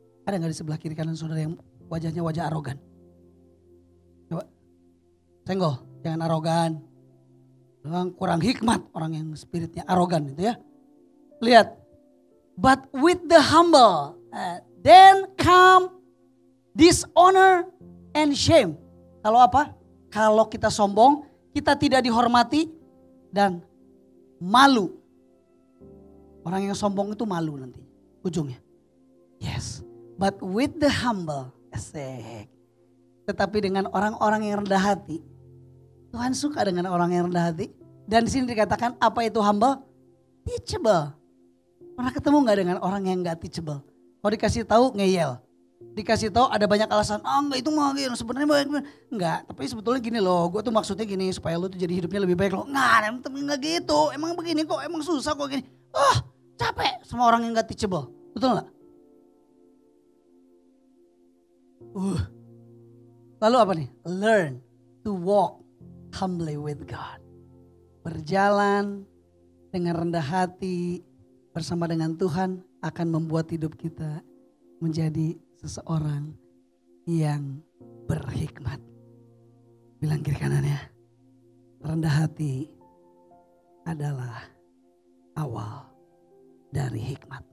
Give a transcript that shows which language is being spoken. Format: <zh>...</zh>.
<id>Ada gak di sebelah kiri kanan saudara yang wajahnya wajah arogan? Coba. Senggol. Jangan arogan. Kurang hikmat orang yang spiritnya arogan itu ya. Lihat.</id> <en>But with the humble. Then come dishonor and shame.</en> <id>Kalau apa? Kalau kita sombong, kita tidak dihormati dan malu. Orang yang sombong itu malu nanti ujungnya.</id> <en>Yes. But with the humble.</en> <id>Asik. Tetapi dengan orang-orang yang rendah hati. Tuhan suka dengan orang yang rendah hati. Dan di sini dikatakan apa itu humble? Teachable. Pernah ketemu gak dengan orang yang gak teachable? Kalau dikasih tahu ngeyel. Dikasih tahu ada banyak alasan. Enggak itu mah gini. Sebenarnya enggak. Tapi sebetulnya gini loh. Gue tuh maksudnya gini. Supaya lu tuh jadi hidupnya lebih baik loh. Enggak gitu. Emang begini kok. Emang susah kok gini. Capek sama orang yang gak teachable. Betul gak? Lalu apa nih?</id> <en>Learn to walk humbly with God.</en> <id>Berjalan dengan rendah hati bersama dengan Tuhan akan membuat hidup kita menjadi seseorang yang berhikmat. Bilang kiri kanannya, rendah hati adalah awal dari hikmat.</id>